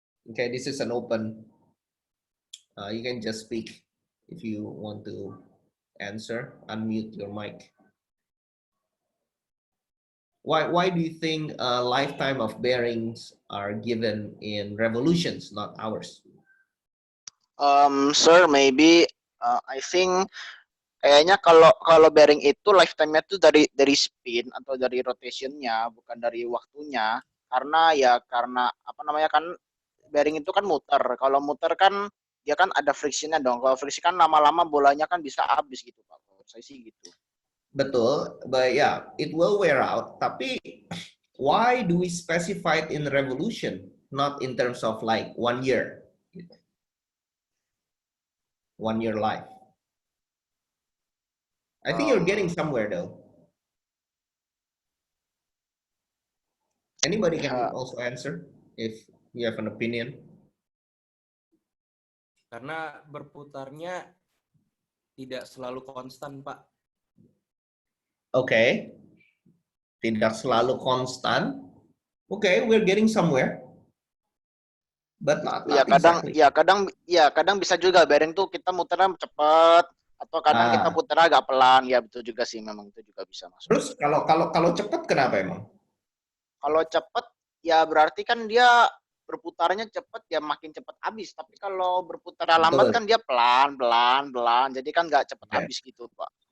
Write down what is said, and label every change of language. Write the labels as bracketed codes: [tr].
[en] Okay, this is an open, you can just speak if you want to answer, unmute your mic. Why do you think a lifetime of bearings are given in revolutions, not hours? Sir, maybe I think [id] kayaknya kalau kalau bearing itu lifetime-nya tuh dari spin atau dari rotationnya, bukan dari waktunya. Karena apa namanya kan bearing itu kan muter. Kalau muter kan dia kan ada frictionnya dong. Kalau friction kan lama-lama bolanya kan bisa habis gitu Pak. Saya sih gitu. Betul, [en] but yeah, it will wear out. [id] Tapi [en] why do we specify it in revolution, not in terms of like 1 year, 1 year life? I think you're getting Um, somewhere though. Anybody can ya, also answer if you have an opinion. [id] Karena berputarnya tidak selalu konstan, Pak. Okay, tidak selalu konstan. [en] Okay, we're getting somewhere, but not exactly. [id] kadang bisa juga bearing tuh kita muternya cepat atau kadang kita putar agak pelan, ya betul juga sih, memang itu juga bisa masuk. Terus kalau cepat kenapa emang? Kalau cepat ya berarti kan dia berputarnya cepat ya makin cepat habis, tapi kalau berputar lambat kan dia pelan jadi kan nggak cepat habis gitu Pak.